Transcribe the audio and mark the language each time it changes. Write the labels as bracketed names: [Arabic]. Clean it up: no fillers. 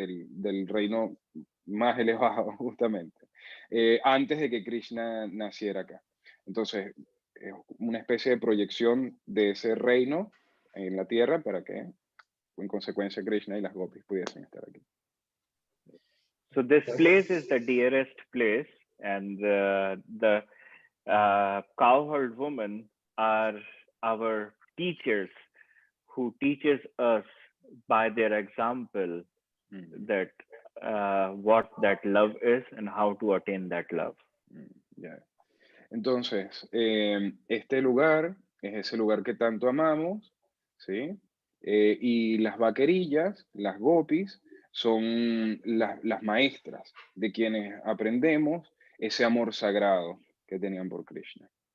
[Spanish] Del reino más elevado, justamente, antes de que Krishna naciera acá. Entonces, es una especie de proyección de ese reino en la tierra para que, en consecuencia, Krishna y las gopis pudiesen estar aquí. [English] So this place is the dearest place, and the cowherd women are our teachers who teaches us by their example that what that love is and how to attain that love. Yeah. [Spanish] Entonces, este lugar es ese lugar que tanto amamos, ¿sí? Y las vaquerillas, las gopis, son las maestras de quienes aprendemos ese amor sagrado que tenían por Krishna.